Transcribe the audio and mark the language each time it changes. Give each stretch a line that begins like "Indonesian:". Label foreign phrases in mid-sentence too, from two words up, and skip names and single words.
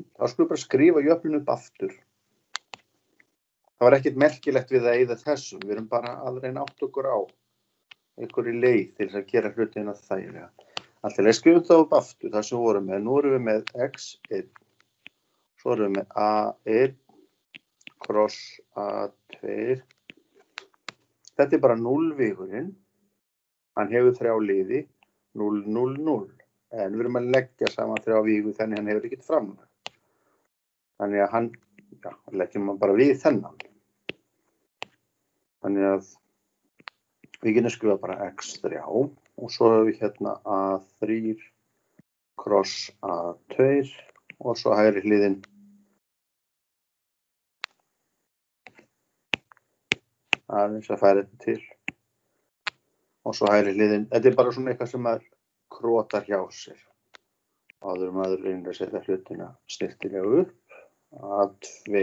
Icelandic: Þá skulum bara skrifa jöfnun upp aftur. Það var ekkert merkilegt við að eyða þessum. Við erum bara að reyna átt okkur á einhverju leið til þess að gera hlutina þægilega. Alltaf skrifum það upp aftur, það sem við vorum með. Nú erum við með x1, svo erum við með a1, kross a2. Þetta er bara 0-vígurinn. Hann hefur 3 liði, 0, 0, 0. En við erum að leggja saman 3 vígu þannig hann hefur ekkert fram. Þannig að hann, leggjum hann bara við þennan. Þannig að við getum skrifað bara x3 og svo hefur við hérna a3 kross a2 og svo hægri hliðin aðeins að færa þetta til. Og svo hægri hliðin, þetta bara svona eitthvað sem maður krotar hjá sér. Áður maður reynir að setja hlutina snyrtilega upp, A2.